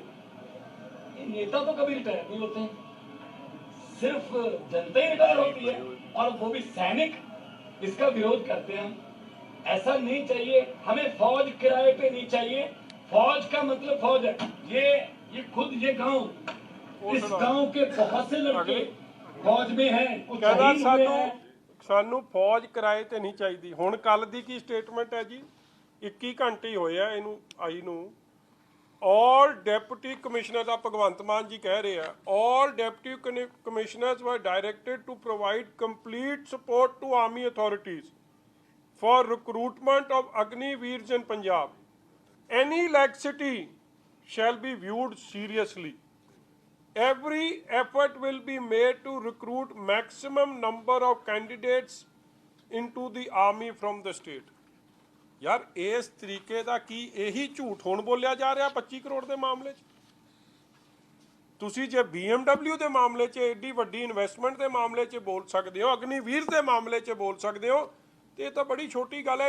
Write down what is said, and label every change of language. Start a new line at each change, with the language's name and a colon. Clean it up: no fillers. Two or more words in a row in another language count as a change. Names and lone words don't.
Hindi: ये नेता तो कभी रिटायर नहीं होते हैं, सिर्फ जनता ही रिटायर होती है, और वो भी सैनिक। इसका विरोध करते हैं हम। ऐसा नहीं चाहिए हमें। फौज किराए पे नहीं चाहिए, फौज का मतलब फौज है, ये खुद ये गांव, इस गांव के बहुत से लड़के फौज में हैं, वो
Punjabi: ਕਹਿੰਦਾ
Hindi: शहीद हुए हैं।
Punjabi: ਸਾਨੂੰ ਫੌਜ ਕਿਰਾਏ ਤੇ ਨਹੀਂ ਚਾਹੀਦੀ। ਹੁਣ ਕੱਲ ਦੀ ਕੀ ਸਟੇਟਮੈਂਟ ਹੈ ਜੀ, 21 ਘੰਟੇ ਹੀ ਹੋਏ ਆ ਇਹਨੂੰ ਆਈ ਨੂੰ।
English: all deputy commissioners,
Hindi: आप भगवंत मान जी कह रहे हैं,
English: all deputy commissioners were directed to provide complete support to army authorities for recruitment of Agniveers in Punjab. Any laxity shall be viewed seriously. Every effort will be made to recruit maximum number of candidates into the army from the state.
Punjabi: ਯਾਰ ਇਸ ਤਰੀਕੇ ਦਾ ਕੀ ਇਹੀ ਝੂਠ ਹੁਣ ਬੋਲਿਆ ਜਾ ਰਿਹਾ 25 ਕਰੋੜ ਦੇ ਮਾਮਲੇ 'ਚ? ਤੁਸੀਂ ਜੇ BMW ਦੇ ਮਾਮਲੇ 'ਚ ਏਡੀ ਵੱਡੀ ਇਨਵੈਸਟਮੈਂਟ ਦੇ ਮਾਮਲੇ 'ਚ ਬੋਲ ਸਕਦੇ ਹੋ, ਅਗਨੀਵੀਰ ਦੇ ਮਾਮਲੇ 'ਚ ਬੋਲ ਸਕਦੇ ਹੋ, ਤੇ ਇਹ ਤਾਂ ਬੜੀ ਛੋਟੀ ਗੱਲ ਹੈ।